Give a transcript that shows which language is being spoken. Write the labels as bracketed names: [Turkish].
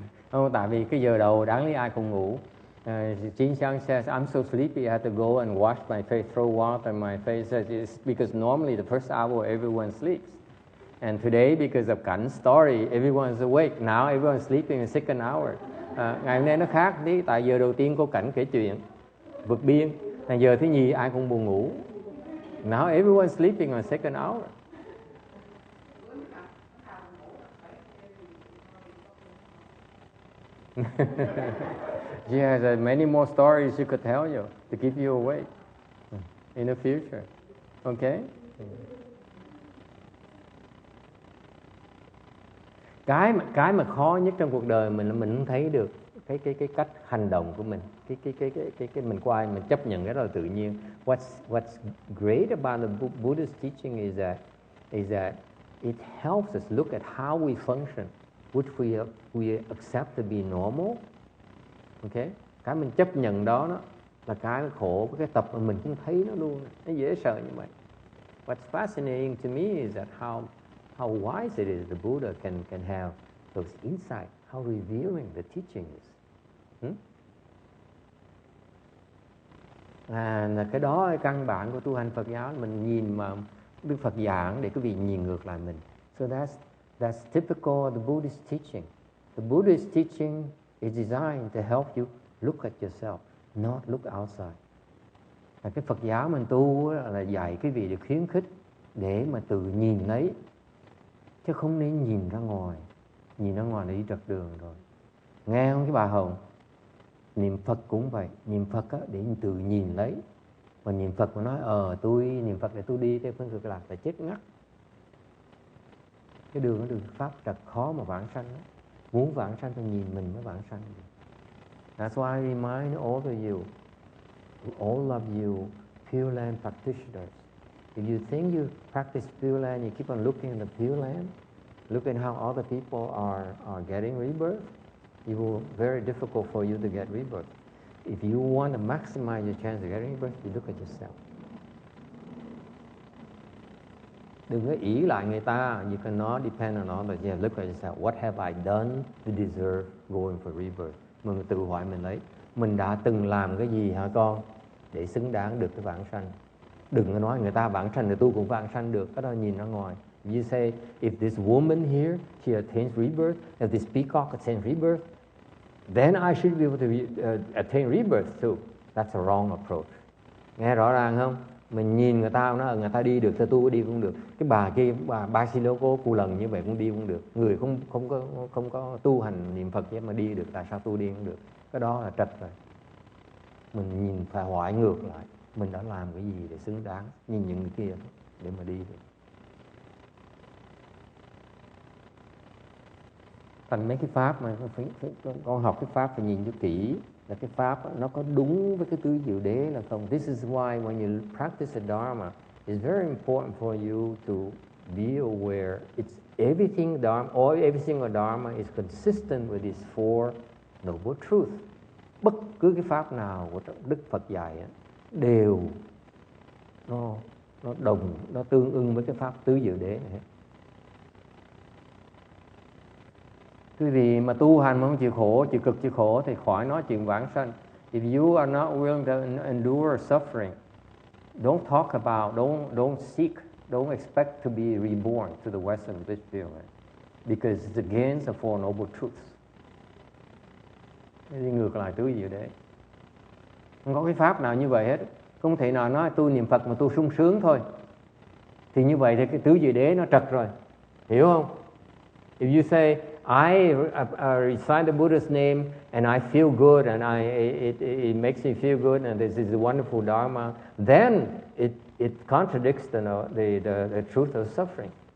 [Vietnamese] Không, tại vì cái giờ đầu đáng lý ai cũng ngủ. [English] Jin Xiang says, I'm so sleepy I had to go and wash my face, throw water on my face. It's because normally the first hour everyone sleeps. And today, because of Cảnh story, everyone's awake. Now everyone's sleeping in the second hour. [Vietnamese] Ngày hôm nay nó khác tí, tại giờ đầu tiên cô Cảnh kể chuyện vượt biên. Là giờ thứ nhì ai cũng buồn ngủ. [English] Now everyone's sleeping on the second hour. She has many more stories she could tell you to keep you awake in the future. Okay? [Vietnamese] Cái mà khó nhất trong cuộc đời mình là mình không thấy được cái cách hành động của mình. Cái mình qua mình chấp nhận cái đó là tự nhiên. [English] What's great about the Buddhist teaching is that it helps us look at how we function, which we accept to be normal. Okay? [Vietnamese] Cái mình chấp nhận đó là cái khổ, cái tập mà mình cũng thấy nó luôn, nó dễ sợ như vậy. [English] What's fascinating to me is that how wise it is the Buddha can have those insights, how revealing the teaching is. [Vietnamese] Là cái đó là căn bản của tu hành Phật giáo, mình nhìn mà Đức Phật giảng để quý vị nhìn ngược lại mình. [English] So that's typical of the Buddhist teaching. The Buddhist teaching is designed to help you look at yourself, not look outside. [Vietnamese] Cái Phật giáo mình tu là dạy quý vị để khuyến khích để mà tự nhìn lấy, chứ không nên nhìn ra ngoài. Nhìn ra ngoài là đi trật đường rồi. Nghe không cái bà Hồng? Niệm Phật cũng vậy. Niệm Phật để tự nhìn lấy. Mà niệm Phật mà nói tôi niệm Phật để tôi đi theo phương cực lạc là chết ngắt. Cái đường pháp thật khó mà vãng sanh. Muốn vãng sanh thì nhìn mình mới vãng sanh. [English] That's why I remind all of you, we all love you, Pure Land practitioners. If you think you practice Pure Land, you keep on looking at the Pure Land, look at how other people are getting rebirth, it will be very difficult for you to get rebirth. If you want to maximize your chance of getting rebirth, you look at yourself. [Vietnamese] Đừng có ỷ lại người ta. [English] You cannot depend on others. Yeah, look at yourself. What have I done to deserve going for rebirth? [Vietnamese] Mình tự hỏi mình lấy. Mình đã từng làm cái gì hả con để xứng đáng được cái vãng sanh? Đừng có nói người ta vãng sanh thì tôi cũng vãng sanh được. Cái đó nhìn ra ngoài. [English] You say, if this woman here, she attains rebirth, if this peacock attains rebirth, then I should be able to attain rebirth too. That's a wrong approach. [Vietnamese] Nghe rõ ràng không? Mình nhìn người ta nói người ta đi được, tôi đi cũng được. Cái bà kia, bà Basiloko cô lần như vậy cũng đi cũng được. Người không có tu hành niệm Phật chứ mà đi được, tại sao tôi đi cũng được? Cái đó là trật rồi. Mình nhìn phải hỏi ngược lại, mình đã làm cái gì để xứng đáng nhìn những người kia để mà đi được. Thành mấy cái pháp mà con học cái pháp phải nhìn cho kỹ, là cái pháp nó có đúng với cái tứ diệu đế là không. [English] This is why when you practice the Dharma, it's very important for you to be aware it's everything Dharma, or every single Dharma is consistent with these four noble truths. [Vietnamese] bất cứ cái pháp nào của Đức Phật dạy đều nó tương ưng với cái pháp tứ diệu đế này. Cái gì mà tu hành mà không chịu khổ, chịu cực chịu khổ thì khỏi nói chuyện vãng sanh. [English] If you are not willing to endure suffering, don't talk about, don't seek, don't expect to be reborn to the Western bliss field, right? Because it's against the Four Noble Truths. [Vietnamese] Đi ngược lại tứ diệu đế. Không có cái pháp nào như vậy hết. Không thể nào nói tu niệm Phật mà tu sung sướng thôi. Thì như vậy thì cái tứ diệu đế nó trật rồi. Hiểu không? [English] If you say, I recite the Buddha's name and I feel good and it makes me feel good and this is a wonderful Dharma, then it contradicts the truth of suffering.